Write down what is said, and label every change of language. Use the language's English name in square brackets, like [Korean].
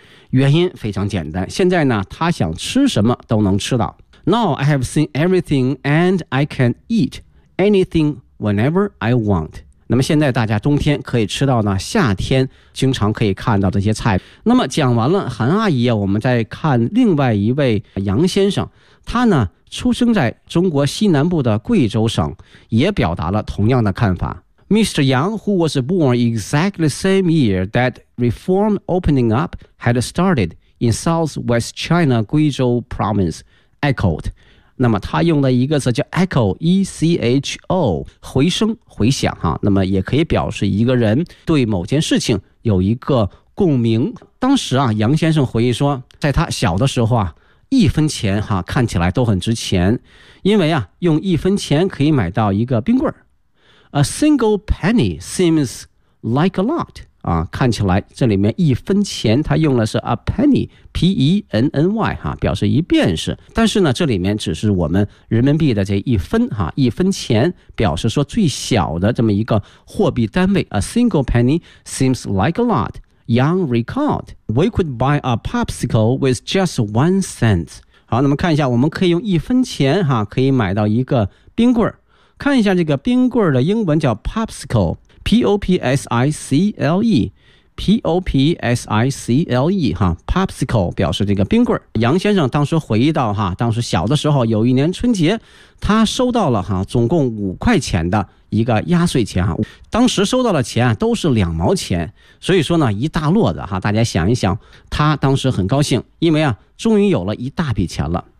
[Chinese] 原因非常简单，现在呢她想吃什么都能吃到。 [English] Now I have seen everything and I can eat anything. Whenever I want. [Chinese] 那么现在大家冬天可以吃到呢，夏天经常可以看到这些菜。那么讲完了韩阿姨啊，我们再看另外一位杨先生，他呢出生在中国西南部的贵州省，也表达了同样的看法。 [English] Mr. Yang, who was born exactly the same year that reform opening up had started in Southwest China, Guizhou Province, echoed. [Chinese] 那么他用了一个词叫 echo, E-C-H-O, 回声回响哈，那么也可以表示一个人对某件事情有一个共鸣。当时啊，杨先生回忆说，在他小的时候啊，一分钱哈看起来都很值钱，因为啊，用一分钱可以买到一个冰棍儿。 [English] A single penny seems like a lot, [Chinese] 啊，看起来这里面一分钱他用的是 a penny,P-E-N-N-Y 哈，表示一便士，但是呢，这里面只是我们人民币的这一分哈，一分钱表示说最小的这么一个货币单位。 [English] A single penny seems like a lot. Young recalled, we could buy a popsicle with just 1 cent. [Chinese] 好，那么看一下，我们可以用一分钱哈，可以买到一个冰棍儿。看一下这个冰棍儿的英文叫 popsicle, P-O-P-S-I-C-L-E. P-O-P-S-I-C-L-E 哈 Popsicle 表示这个冰棍。杨先生当时回忆到哈，当时小的时候有一年春节，他收到了哈总共5块钱的一个压岁钱哈，当时收到的钱啊都是2毛钱，所以说呢一大摞的哈，大家想一想，他当时很高兴，因为啊终于有了一大笔钱了。